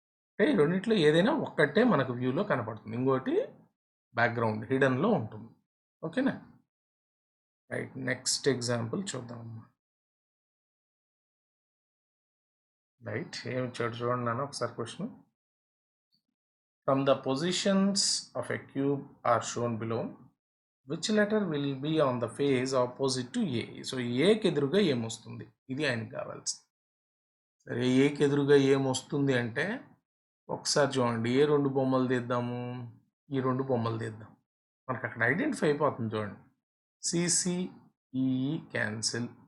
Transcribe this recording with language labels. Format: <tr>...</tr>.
<te>అంటే ఈ రెండింటిలో ఏదైనా ఒక్కటే మనకు వ్యూలో కనపడుతుంది, ఇంకోటి బ్యాక్గ్రౌండ్ హిడన్లో ఉంటుంది. ఓకేనా? రైట్. Next example చూద్దామమ్మా. రైట్, ఏమి ఇచ్చాడు చూడండి నాన్న ఒకసారి question.</te> <en>From the positions of a cube are shown below. Which letter will be on the face opposite to A?</en> <te>So ఏకి ఎదురుగా ఏమొస్తుంది, ఇది ఆయనకి కావాల్సింది. సరే, ఏకి ఎదురుగా ఏమొస్తుంది అంటే ఒకసారి చూడండి, ఏ రెండు బొమ్మలు తీద్దాము, ఈ రెండు బొమ్మలు తీద్దాం. మనకు అక్కడ ఐడెంటిఫై అయిపోతుంది చూడండి. CCEE cancel.</te>